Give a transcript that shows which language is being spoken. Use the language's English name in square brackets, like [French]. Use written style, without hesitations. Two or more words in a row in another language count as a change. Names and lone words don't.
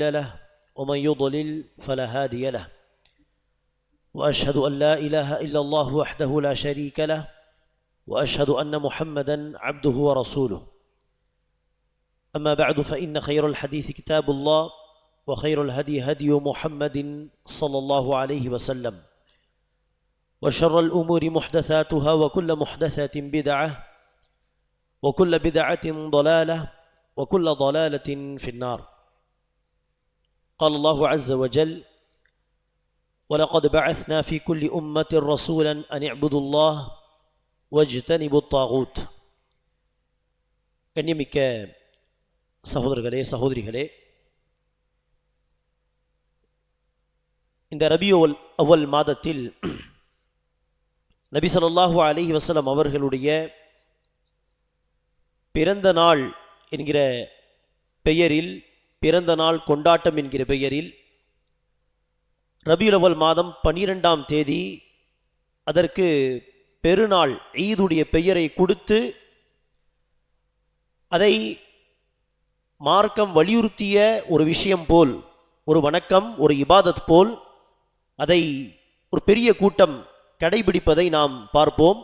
[Arabic] له ومن يضلل فلا هادي له وأشهد أن لا إله إلا الله وحده لا شريك له وأشهد أن محمدا عبده ورسوله أما بعد فإن خير الحديث كتاب الله وخير الهدي هدي محمد صلى الله عليه وسلم وشر الأمور محدثاتها وكل محدثة بدعة وكل بدعة ضلالة وكل ضلالة في النار. قال الله عز وجل: ولقد بعثنا في كل أمة رسولا أن اعبدوا الله واجتنبوا الطاغوت. [Tamil] கண்ணியமிக்க சகோதரர்களே சகோதரிகளே, இந்த ரபியுல் அவ்வல் மாதத்தில் நபி [Arabic] صلى الله عليه وسلم [Tamil] அவர்களுடைய பிறந்த நாள் என்கிற பெயரில், பிறந்த நாள் கொண்டாட்டம் என்கிற பெயரில் ரபியுல் அவ்வல் மாதம் 12ஆம் தேதி அதற்கு பெருநாள் ஈதுடைய பெயரை கொடுத்து அதை மார்க்கம் வலியுறுத்திய ஒரு விஷயம் போல், ஒரு வணக்கம், ஒரு இபாதத் போல் அதை ஒரு பெரிய கூட்டம் கடைபிடிப்பதை நாம் பார்ப்போம்.